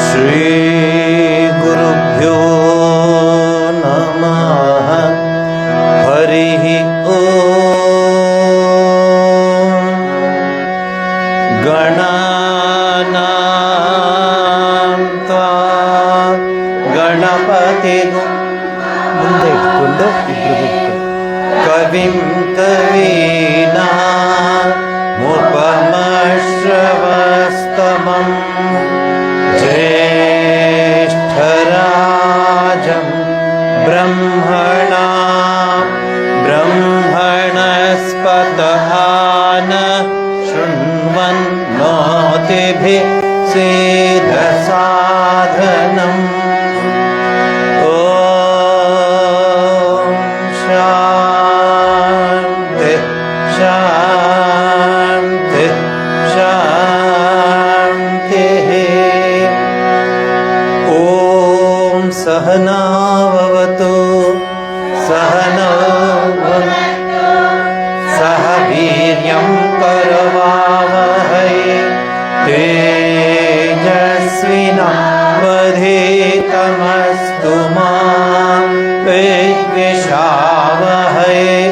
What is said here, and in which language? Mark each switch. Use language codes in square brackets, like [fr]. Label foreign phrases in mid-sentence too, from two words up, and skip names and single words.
[sa] श्रीगुरुभ्यो नमः। हरिः ओम्। गणानां त्वा [kn] गणपतिं ಮುಂದೆ ಇಟ್ಕೊಂಡು [sa] ಕವಿಂ ಕವೀನಾಮುಪಮಶ್ರವಸ್ತಮಂ ಜ್ಯೇಷ್ಠರಾಜಂ ಬ್ರಹ್ಮಣಸ್ಪತಃ ಶೃಣ್ವನ್ನೋತಿಭಿಃ ಸೇದಸಾಧನಂ। शांति शांति शांति। ओम सहना भवतु सहनौ भुनक्तु सह वीर्यं करवावहै तेजस्विनावधीतमस्तु मा विद्विषावहै।